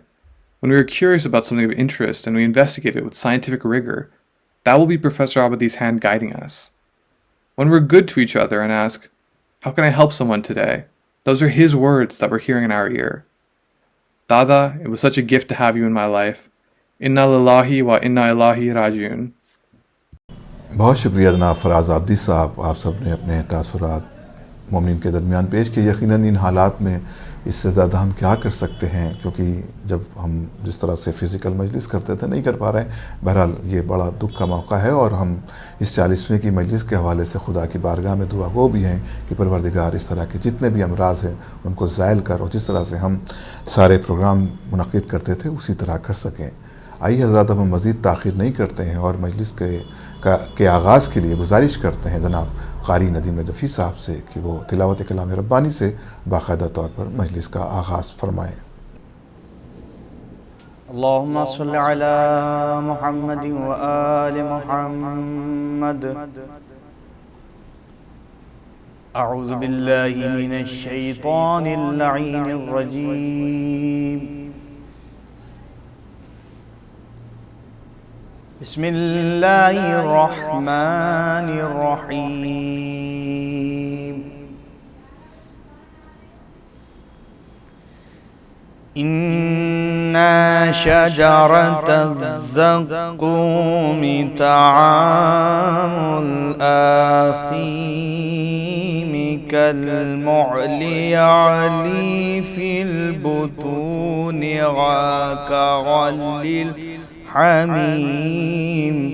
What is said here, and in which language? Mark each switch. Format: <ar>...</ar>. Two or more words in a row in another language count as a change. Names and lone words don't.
<en>When we are curious about something of interest and we investigate it with scientific rigor, that will be Professor Abadi's hand guiding us. When we're good to each other and ask, "How can I help someone today?" those are his words that we're hearing in our ear. Dada, it was such a gift to have you in my life.</en> <ar>إنا لله وإنا إليه راجعون.</ar> <ur>بہت شکریہ جناب فراز عابدی صاحب، آپ سب نے اپنے تاثرات مومن کے درمیان پیش کیے. یقیناً ان حالات میں اس سے زیادہ ہم کیا کر سکتے ہیں، کیونکہ جب ہم جس طرح سے فزیکل مجلس کرتے تھے نہیں کر پا رہے ہیں. بہرحال یہ بڑا دکھ کا موقع ہے اور ہم اس 40ویں کی مجلس کے حوالے سے خدا کی بارگاہ میں دعا گو بھی ہیں کہ پروردگار اس طرح کے جتنے بھی امراض ہیں ان کو زائل کر، اور جس طرح سے ہم سارے پروگرام منعقد کرتے تھے اسی طرح کر سکیں. آئیے حضرات، اب ہم مزید تاخیر نہیں کرتے ہیں اور مجلس کے آغاز کے لیے گزارش کرتے ہیں جناب قاری ندیم نجفی صاحب سے کہ وہ تلاوت کلام ربانی سے باقاعدہ طور پر مجلس کا آغاز فرمائیں.</ur> <ar>اللهم صل على محمد وآل محمد. أعوذ بالله من الشيطان اللعين الرجيم. بسم الله الرحمن الرحيم. إن شجرة الزقوم طعام الأثيم كالمهل يغلي في البطون كغلي الحميم.</ar>